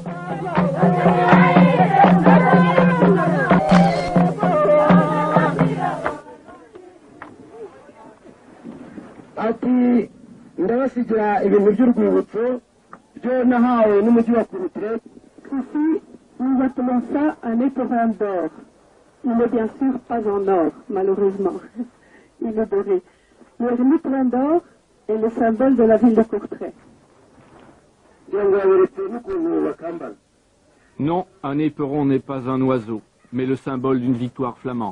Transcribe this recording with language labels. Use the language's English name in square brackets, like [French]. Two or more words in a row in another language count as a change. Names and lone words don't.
[Kinyarwanda] Ati ndabasigira ibintu by'urwibutso byo nahawe n'umujyi wa Courtrai. [French] Ici, nous appelons ça un éperrin d'or. Il n'est bien sûr pas en or, malheureusement. Il est doré. Le éperrin d'or est le symbole de la ville de Courtrai. Non, un éperon n'est pas un oiseau, mais le symbole d'une victoire flamande.